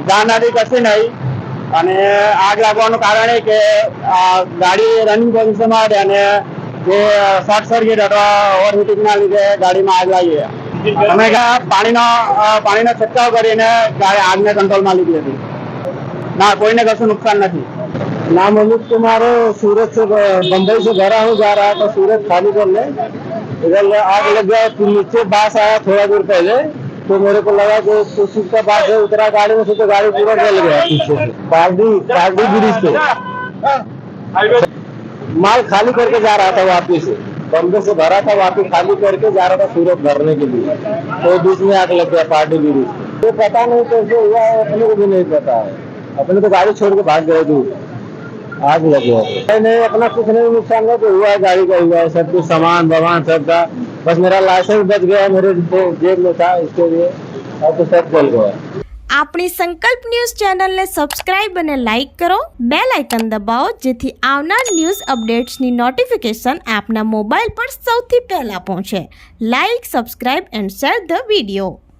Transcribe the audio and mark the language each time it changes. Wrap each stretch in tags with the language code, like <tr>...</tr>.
<gu>જાનહાનિ કશી નહીં અને આગ લાગવાનું કારણ એ કે ગાડી રનિંગ પોઝિશનમાં હતી અને જે શોર્ટ સર્કિટ અથવા ઓવરહીટિંગના લીધે ગાડીમાં આગ લાગી। અમે પાણીનો છંટકાવ કરીને આગને કંટ્રોલમાં લીધી હતી।</gu> <hi>ना कोई ने कसू नुकसान नहीं। नाम अमित कुमार है, सूरत से बम्बई से घर हूँ, जा रहा था सूरत खाली करने, इधर आग लग गया। नीचे बास आया थोड़ा दूर पहले, तो मेरे को लगा कि कुछ का बास है, उतरा गाड़ी में से तो गाड़ी पूरा जल गया पीछे से। पारडी ब्रिज पे माल खाली करके जा रहा था वापी से, बम्बे से भरा था, वापी खाली करके जा रहा था सूरत भरने के लिए, तो बीच में आग लग गया पारडी ब्रिज पे। तो पता नहीं कैसे हुआ है, अपने को भी नहीं पता है। अपने तो गाड़ी छोड़ के भाग गए दूर, आग लग गया। नहीं अपना कुछ नहीं नुकसान नहीं, तो हुआ है गाड़ी का हुआ है, सब कुछ सामान वामान सब था, बस मेरा लाइसेंस बच गया मेरे जेब में था, इसके लिए अब तो सब जल गया।</hi> <gu>આપણી સંકલ્પ ન્યૂઝ ચેનલને સબસ્ક્રાઇબ અને લાઇક કરો, બેલ આઇકન દબાવો જેથી આવનાર ન્યૂઝ અપડેટ્સની નોટિફિકેશન આપના મોબાઈલ પર સૌથી પહેલા પહોંચે।</gu> <en>Like, subscribe and share the video.</en>